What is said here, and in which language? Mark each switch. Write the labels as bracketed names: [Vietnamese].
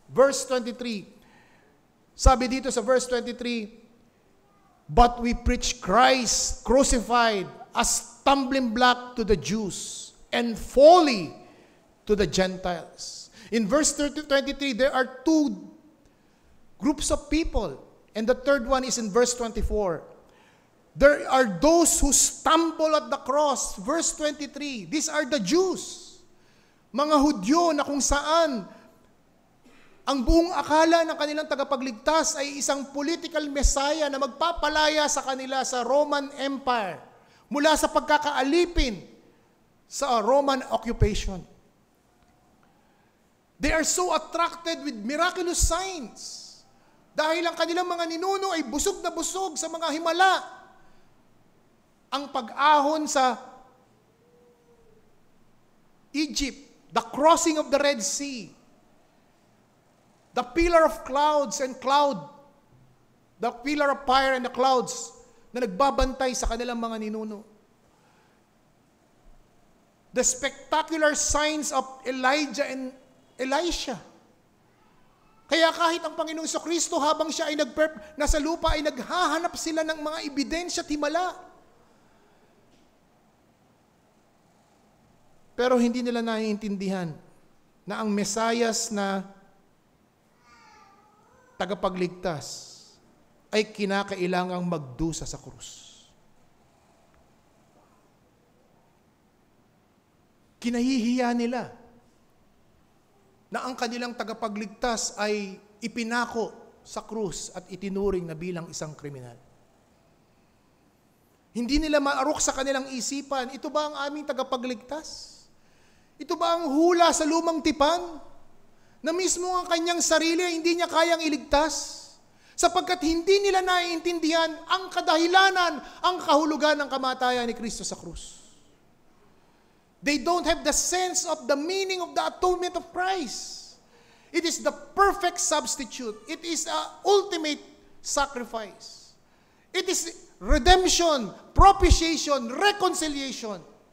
[English] Verse 23, [Filipino] sabi dito sa [English] verse 23, but we preach Christ crucified, a stumbling block to the Jews and folly to the Gentiles. In verse 23, there are two groups of people, and the third one is in verse 24. There are those who stumble at the cross. Verse 23, these are the Jews. [Filipino] Mga Hudyo na kung saan ang buong akala ng kanilang tagapagligtas ay isang political messiah na magpapalaya sa kanila sa Roman Empire mula sa pagkakaalipin sa Roman occupation. [English] They are so attracted with miraculous signs [Filipino] dahil ang kanilang mga ninuno ay busog na busog sa mga himala. Ang pag-ahon sa Egypt, [English] the crossing of the Red Sea, the pillar of clouds and cloud, the pillar of fire and the clouds [Filipino] na nagbabantay sa kanilang mga ninuno. [English] The spectacular signs of Elijah and Elisha. [Filipino] Kaya kahit ang Panginoong Kristo habang siya ay nasa lupa ay naghahanap sila ng mga ebidensya at himala. Pero hindi nila naiintindihan na ang Mesayas na tagapagligtas ay kinakailangang magdusa sa krus. Kinahihiya nila na ang kanilang tagapagligtas ay ipinako sa krus at itinuring na bilang isang kriminal. Hindi nila maarok sa kanilang isipan, ito ba ang aming tagapagligtas? Ito ba ang hula sa lumang tipan? Na mismo ang kanyang sarili hindi niya kayang iligtas? Sapagkat hindi nila naiintindihan ang kadahilanan, ang kahulugan ng kamatayan ni Kristo sa krus. [English] They don't have the sense of the meaning of the atonement of Christ. It is the perfect substitute. It is an ultimate sacrifice. It is redemption, propitiation, reconciliation.